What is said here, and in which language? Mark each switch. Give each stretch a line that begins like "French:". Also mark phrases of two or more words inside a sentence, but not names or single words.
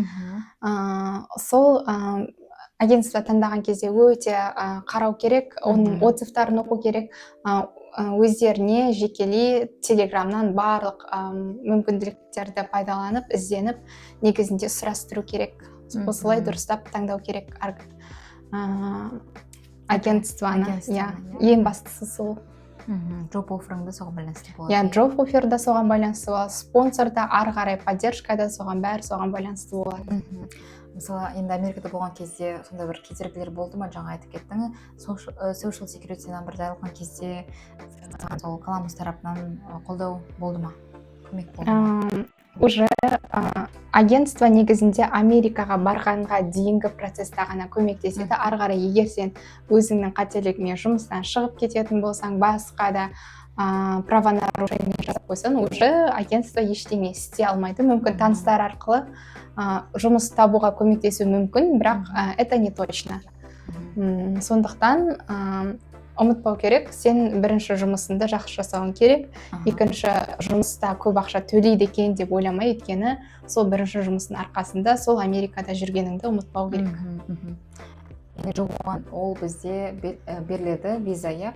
Kazakh: Сол агентство таңдаған кезде өте қарау керек, оның отзывтарын оқу керек, өздеріне жекелей телеграмнан барлық мүмкіндіктерді пайдаланып, ізденіп, негізінде сұрастыру керек. Осылай дұрыстап таңдау керек агентствоны. Ең бастысы сол.
English: Job offer'ыңды
Kazakh: соған байланысты болады.
English: Job offer
Kazakh: да соған байланысты болады, спонсор да, ары қарай поддержка да бәрі соған байланысты болады. Мысалы, енді Америкада болған кезде сондай бір кедергілер болды ма? Жаңа айтып кеттің,
English: social security
Kazakh: номерді алған кезде сол Коламбус тарапынан қолдау болды ма? Көмек болды ма? Уже агентство негізінде Америкаға барғанға дейінгі процесста ғана көмектеседі. Ары қарай егер сен өзіңнің қателігіңе жұмыстан шығып кететін болсаң, басқа да правонарушение жасап қойсаң, уже агентство ештеңе істей алмайды. Мүмкін таныстар арқылы жұмыс табуға көмектесу мүмкін, бірақ
Russian: это не точно.
Kazakh: Сондықтан ұмытпау керек, сен бірінші жұмысында жақсы жасауың керек, екінші жұмыста көп ақша төлейді екен деп ойламай, өйткені сол бірінші жұмыстың арқасында сол Америкада жүргеніңді ұмытпау керек. J1 ол бізде беріледі виза, иә?